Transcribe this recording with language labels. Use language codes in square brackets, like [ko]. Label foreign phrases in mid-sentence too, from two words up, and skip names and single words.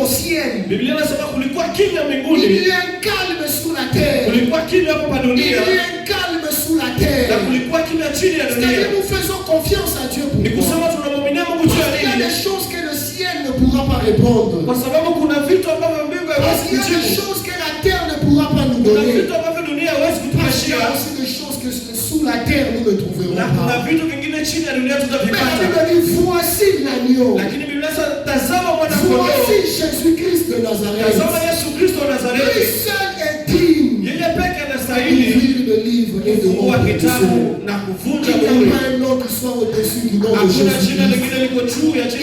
[fr] ciel. [sw] Biblia inasema kulikuwa kimya [fr] Il [sw] mbinguni, [fr] y a un calme sur la terre. [sw] kulikuwa kimya hapa [fr] Il y [sw] dunia, [fr] a un calme sur la [sw] na [fr] terre. [sw] kulikuwa kimya chini ya [fr] C'est-à-dire [sw] dunia. [fr] nous faisons confiance à Dieu [sw] Ni [fr] pour [sw] kusema tunamwaminia Mungu juu ya [fr] il y a [sw] nini? [fr] des choses que le ciel ne pourra pas répondre. [sw] Kwa sababu kuna vitu ambavyo mbingu [fr] Parce [sw] haiwezi [fr] qu'il y a des [sw] kujibu. [fr] choses que la terre ne pourra pas nous [sw] Kuna [fr] donner. [sw] vitu ambavyo dunia haiwezi [fr] Parce qu'il y [sw] kutupatia, [fr] a aussi des choses que sous la terre nous ne trouverons [sw] na kuna [fr] pas. [sw] vitu vingine chini ya dunia [fr] Mais la [sw] tutavipata. [fr] Bible dit, voici l'agneau. [sw] Lakini Biblia inasema tazama mwana kondoo, [fr] Voici Jésus-Christ de Nazareth. [sw] tazama Yesu Kristo wa [fr] Lui [sw] Nazareti. [fr] seul est digne [sw] Yeye peke anastahili [fr] d'ouvrir le livre et de [sw] kufungua [fr] rompre le [sw] kitabu [fr] sceau. [sw] na kuvunja [fr] Il n'y a [sw] muhuri. [fr] pas un nom qui soit au-dessus du nom de [sw] Hakuna jina [fr] Jésus-Christ. [sw] lingine liko juu ya [fr] Il